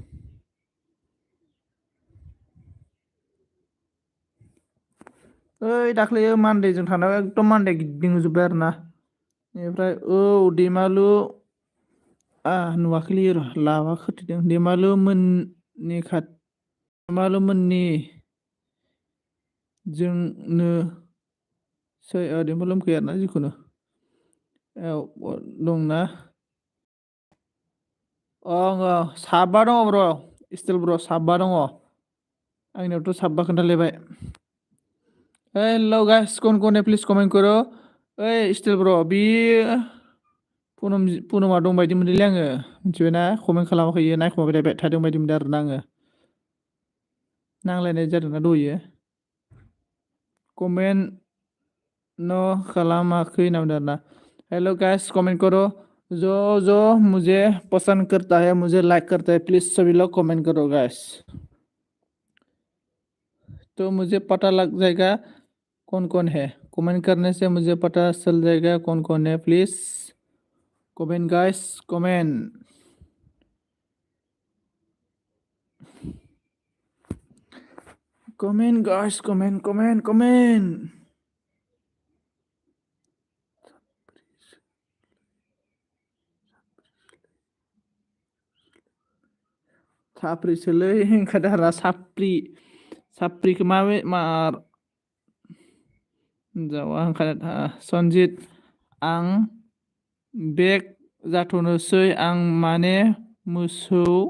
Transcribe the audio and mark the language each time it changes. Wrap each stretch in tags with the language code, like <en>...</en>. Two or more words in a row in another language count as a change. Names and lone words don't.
<brx>ओइ दाख्लै मान्देजों थांनायाव एकदम मान्डे गिदिंजोब्बाय आरो ना बेनिफ्राय दैमालु नुवाखैलै र' लाबा खोथेदों दैमालु मोननि जोंनो दैमालु मोनखै आरोना जिखुनु दंना साबा दङ ब्र स्टिल ब्र साबा दङ आंनियावथ' साबा खोन्थालायबाय</brx> <en>hello guys</en> <hi>कौन है</hi> <en>please comment</en> <brx>करो ओइ स्टिल ब्र बि पुनमा दं बायदि मोनदोंलै आङो मिथिबायना कमेन्ट खालामाखै नायखुमाबाय थादों बायदि मोनदों आरोना आङो नांलायनाय जादोंना दहायो कमेन्ट खालामाखै होनना बुंदों आरोना</brx> <en>hello guys</en> <hi>कमेन्ट करो जो मुझे पसंद करता है मुझे लाइक करता है प्लीज सभी लोग कमेंट करो</hi> <brx>गाइस</brx> <hi>तो मुझे पता लग जाएगा कौन है कमेंट करने से मुझे पता चल जाएगा कौन है</hi> <en>please comment guys comment guys comment</en> <brx>साप्रिसोलै ओंखारदों साप्रिखौ मा जावा ओंखारदों सनजित आं बेक जाथ'नोसै आं माने मोसौ</brx>